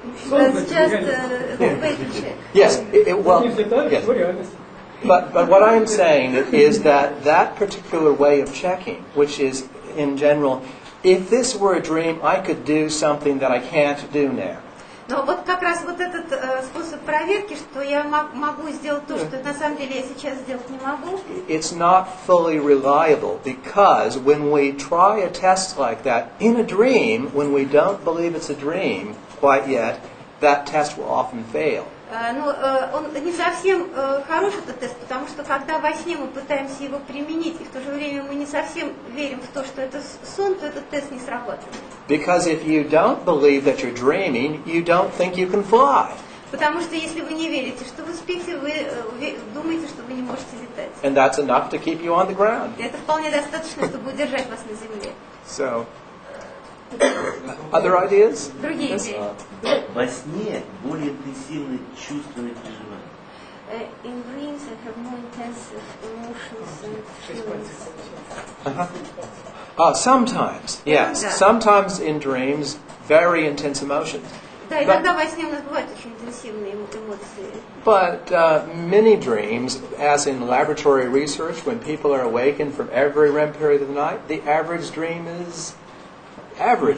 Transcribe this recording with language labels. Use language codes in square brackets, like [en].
[en] That's just a way to check. Yes, well, [ru] Не взлетали, [en] yes. [ru] что реальность. [en] But what I'm saying is that particular way of checking, which is in general, if this were a dream, I could do something that I can't do now. [ru] Но вот как раз вот этот способ проверки, что я могу сделать то, что на самом деле я сейчас сделать не могу. [en] It's not fully reliable because when we try a test like that in a dream, when we don't believe it's a dream quite yet, that test will often fail. [ru] Но он не совсем хороший этот тест, потому что когда во сне мы пытаемся его применить, и в то же время мы не совсем верим в то, что это сон, то этот тест не срабатывает. [en] Because if you don't believe that you're dreaming, you don't think you can fly. [ru] Потому что если вы не верите, что вы спите, вы думаете, что вы не можете летать. [en] And that's enough to keep you on the ground. [ru] И это вполне достаточно, чтобы удержать вас на земле. [en] So, other ideas? [ru] Другие идеи. Во сне более интенсивные чувственные переживания. [en] In dreams I have more intensive emotions and feelings. Sometimes, yes. [ru] Да. [en] Sometimes in dreams, very intense emotions. [ru] Да, иногда во сне у нас бывают очень интенсивные эмоции. [en] But many dreams, as in laboratory research, when people are awakened from every REM period of the night, the average dream is average.